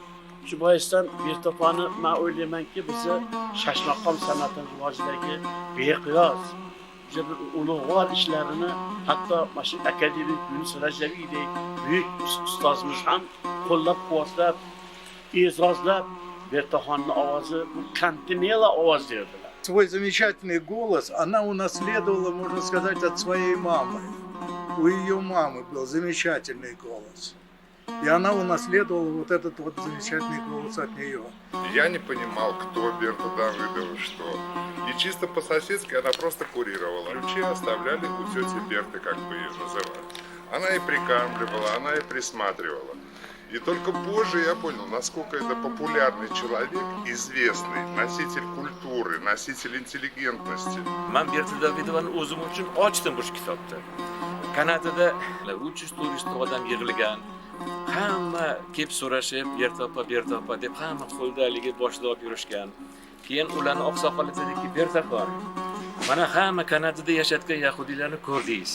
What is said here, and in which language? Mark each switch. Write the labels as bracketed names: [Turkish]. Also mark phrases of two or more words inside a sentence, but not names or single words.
[Uzbek] Shu boisdan Bertopani men o'ylaymanki, bizni shashmaqom san'atini rivojidagi beqiyos ulug'vor ishlarini hatto mana shu akademik Yunus Rajaviydek buyuk ustozimiz ham qo'llab-quvvatlab, e'zozlab Bertaxonning ovozi kontinela ovoz derdilar. [Russian] Свой замечательный голос она унаследовала, можно сказать, от своей мамы. У ее мамы был замечательный голос. И она унаследовала вот этот вот замечательный голос от нее. Я не понимал, кто Берта Давыдова, что. И чисто по-соседски она просто курировала. Ключи оставляли у тети Берты, как бы ее называли. Она и прикармливала, она и присматривала. И только позже я понял, насколько это популярный человек, известный, носитель культуры, носитель интеллигентности. [Uzbek] Men Berta Davidovani o'zim uchun ochdim bu kitobda. Kanadada 300-400 odam yig'ilgan. Hamma kelib so'rashib, Berta opa deb hamma qo'ldaligi boshida olib yurishgan. Keyin ularning oqsoqoli dediki, Bertaxon, mana hamma Kanadada yashayotgan yahudiylarni ko'rdingiz.